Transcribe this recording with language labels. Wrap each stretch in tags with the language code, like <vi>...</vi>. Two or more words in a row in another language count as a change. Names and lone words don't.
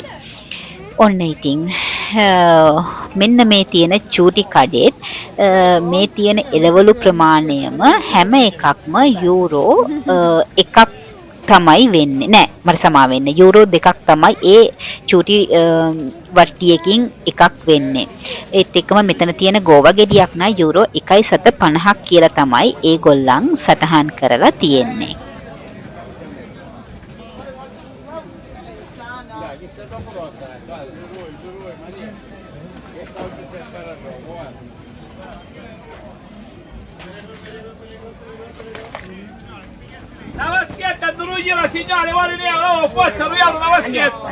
<si>ඔන්න ඉතින් මෙන්න මේ තියෙන චූටි කඩේත් මේ තියෙන එළවලු ප්‍රමාණයම හැම එකක්ම යුරෝ එකක් තමයි වෙන්නේ. නෑ මට සමා වෙන්න. යුරෝ 2ක් තමයි ඒ චූටි වට්ටියකින් එකක් වෙන්නේ. ඒත් එක්කම මෙතන තියෙන ගෝවා ගෙඩියක් නා යුරෝ 1.50ක් කියලා තමයි ඒගොල්ලන් සටහන් කරලා තියෙන්නේ.</si> <it>Na vaschetta, Drugliela, signore, vuole lì, oh, forza, Ruiano, una vaschetta.</it>